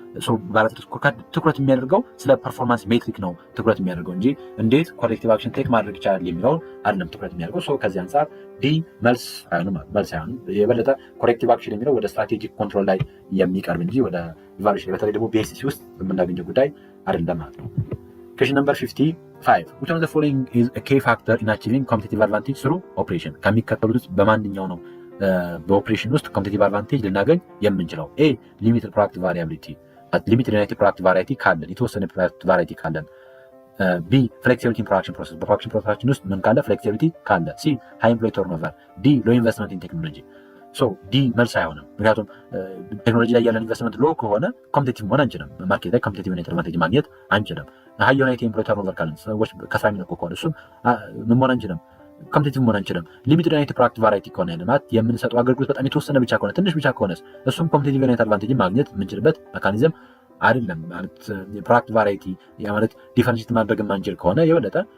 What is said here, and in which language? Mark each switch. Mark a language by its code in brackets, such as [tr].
[am] ሶ ባላንስድ ስኮርካርድ ትኩረት የሚያደርገው ስለ ፐርፎርማንስ ሜትሪክ ነው ትኩረት የሚያደርገው እንጂ እንዴት ኮሌክቲቭ አክሽን ቴክ ማድረግ ይቻላል የሚለውን አይደለም ትኩረት የሚያደርገው። ሶ ከዚህ አንጻር ዲ መልስ አይሆንም። የበለጠ ኮሌክቲቭ አክሽን የሚለው ወደ ስትራቴጂክ ኮንትሮል ላይ የሚቀርብ እንጂ ወደ ኢቫሉዌሽን በተለይ ደግሞ BSC ውስጥ የምናገኘው ጉዳይ አይደለም ማለት ነው። [en] Question number 55. Which one of the following is a key factor in achieving competitive advantage through operation? [am] ከሚከተሉት ውስጥ በማንኛው ነው በኦፕሬሽን ውስጥ competitive advantage ልናገኝ የምንችለው? [en] A. limited product variability. limited united product variety [am] ካለን የተወሰነ product variety ካለን። [en] B. flexibility in production process. [am] በፕሮዳክሽን ፕሮሰሳችን ውስጥ ምን ካለ? [en] flexibility [am] ካለ። [en] C. high employee turnover. D. low investment in technology. [am] ሶ ዲ መልስ አይሆንም። ምክንያቱም ቴክኖሎጂ ላይ ያለን ኢንቨስትመንት ሎ ከሆነ ኮምፒቲቲቭ መሆን አንችልም። ማርኬት ላይ ኮምፒቲቲቭ አድቫንቴጅ ማግኘት አንችልም። ሀይ የሆነ የኤምፕሎይ ተርኖቨር ካለን ሰዎች ከስራ የሚለቁ ከሆነ እሱም ምን መሆን አንችልም፣ ኮምፒቲቲቭ መሆን አንችልም። ሊሚትድ ዩናይትድ ፕሮዳክት ቫራይቲ ከሆነ ልማት የምንሰጠው አገልግሎት በጣም የተወሰነ ብቻ ከሆነ ትንሽ ብቻ ከሆነ እሱም ኮምፒቲቲቭ ዩናይትድ አድቫንቴጅ ማግኘት የምንችልበት ሜካኒዝም አይደለም ማለት ፕሮዳክት ቫራይቲ ማለት ዲፈረንሺየት ማድረግ የማንችል ከሆነ የበለጠ